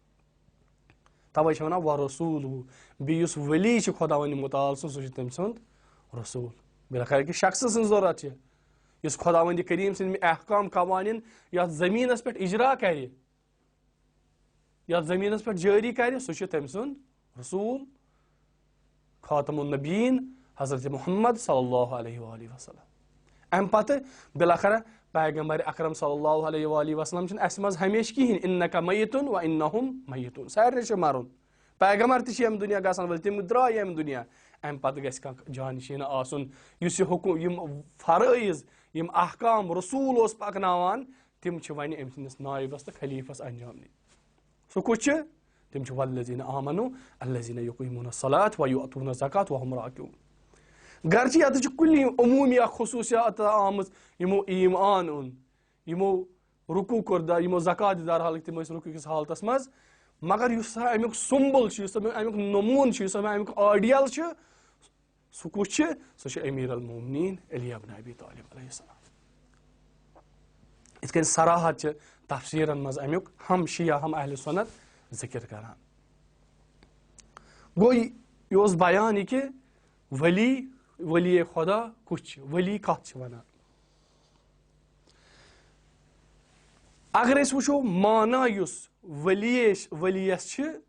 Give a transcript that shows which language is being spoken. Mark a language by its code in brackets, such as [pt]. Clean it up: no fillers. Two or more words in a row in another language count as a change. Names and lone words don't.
[ks] توے چھِ وَنان ورسوٗلہ بیٚیہِ یُس ولی چھُ خۄداوندِ مُتعال سُہ چھُ تٔمۍ سُنٛد رسوٗل بِلاخر أکِس شخصہٕ سٕنٛز ضوٚرتھ چھِ یُس خۄداوندِ کریٖم سٕنٛدۍ احکام قوانیٖن یتھ زٔمیٖنس پٮ۪ٹھ اِجرا کرِ یتھ زٔمیٖنس پٮ۪ٹھ جٲری کرِ سُہ چھُ تٔمۍ سُنٛد رسوٗل [ar] خاتم النبیٖن [ks] حضرت محمد [ar] صلی اللہ علیہ وآلہ وسلم [ks] اَمہِ پتہٕ بِلاخرا پیغمبر اکرم [ar] صلی اللہ علیہ وآلہ وسلم [ks] چھُنہٕ اَسہِ منٛز ہمیشہِ کِہینۍ [ar] انکا میتُن و انہم میتُن [ks] سارنٕے چھُ مرُن پیغمبر تہِ چھِ ییٚمہِ دُنیا گژھن وٲلۍ تِم درٛاے ییٚمہِ دُنیا اَمہِ پتہٕ گژھِ کانٛہہ جانشیٖنہ آسُن یُس یہِ یِم فرٲیض یِم احکام رسوٗل اوس پکناوان تِم چھِ وۄنۍ أمۍ سٕنٛدِس نٲیبس تہٕ خلیٖفس انجام دِنۍ سُہ کُس چھُ تِم چھِ [ar] والذین آمنوا الذین یقیمون الصلاۃ ویؤتون الزکاۃ وهم راکعون [ks] گرچہِ یتھ چھُ کُلی عموٗمی اکھ خصوٗصیات آمٕژ یِمو ایٖمان اوٚن یِمو رُکوٗ کوٚر یِمو زکات دِژ درحالٕکۍ تِم ٲسۍ رُکوٗ کِس حالتس منٛز مگر یُس ہسا امیُک سُمبل چھُ یُس امیُک نموٗنہٕ چھُ یُس امیُک آڈیل چھُ سُہ کُس چھُ سُہ چھُ امیر المومنیٖن علی ابن ابی طالب [ar] علیہ السلام [ks] یِتھ کٔنۍ صراحت چھِ تفسیٖرن منٛز امیُک ہم شیعہ ہم اہلِ سُنت ذِکر کران گوٚو یہِ اوس بیان یہِ کہِ ولی خۄدا کُس چھُ ولی کتھ چھِ ونان اگر أسۍ وٕچھو معنا یُس ؤلیَس چھِ